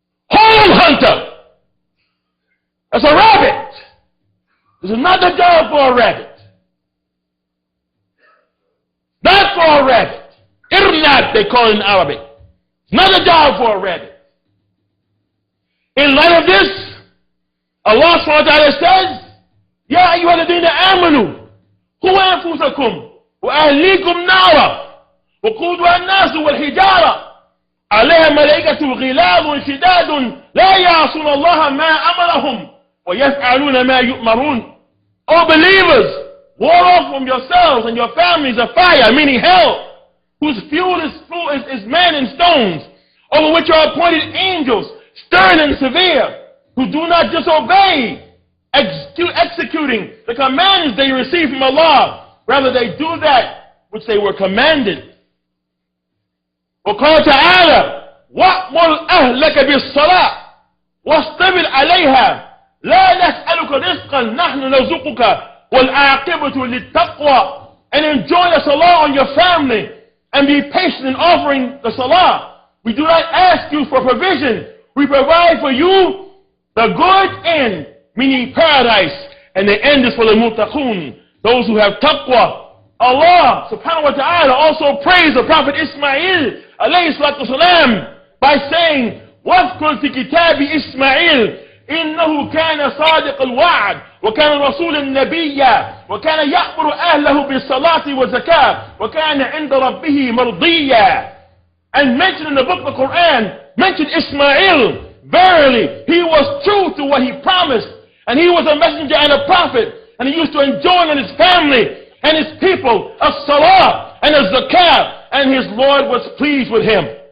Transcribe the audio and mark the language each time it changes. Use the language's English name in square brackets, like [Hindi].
[English] Hole hunter. That's a rabbit. This is not the job for a rabbit. Not for a rabbit. kidnapped, they call it in Arabic. It's not a job for a rabbit. In light of this, Allah subhanahu wa ta'ala says, [Arabic] يا أيها الذين آمنوا قوا أنفسكم وأهليكم نارا وقودها الناس والحجارة عليها ملائكة غلاظ شداد لا يعصون الله ما أمرهم ويفعلون ما يؤمرون. [English] O believers, ward off from yourselves and your families a fire, meaning hell, whose fuel is men and stones, over which are appointed angels, stern and severe, who do not disobey, executing the commands they receive from Allah. Rather, they do that which they were commanded. [Arabic] وقال تعالى وأمر أهلك بالصلاة واصطبر عليها لا نسألك رزقا نحن نرزقك والعاقبة للتقوى. [English] And enjoy the salah on your family and be patient in offering the salah. We do not ask you for provision. We provide for you the good end, meaning paradise, and the end is for the muttaqun, those who have taqwa. Allah subhanahu wa ta'ala also praised the Prophet Ismail alayhi salatu wasalam by saying, [Arabic] وَاذْكُرْ فِي كِتَابِ إِسْمَاعِيلَ إِنَّهُ كَانَ صَادِقَ الْوَعْدِ وَكَانَ رَسُولًا نَبِيًّا وَكَانَ يَأْمُرُ أَهْلَهُ بِالصَّلَاةِ وَالزَّكَاةِ وَكَانَ عِنْدَ رَبِّهِ مَرْضِيًّا. [English] And mentioned in the book of the Quran, mentioned Ismail. Verily, he was true to what he promised, and he was a messenger and a prophet, and he used to enjoin on his family and his people of salah and of zakah, and his Lord was pleased with him.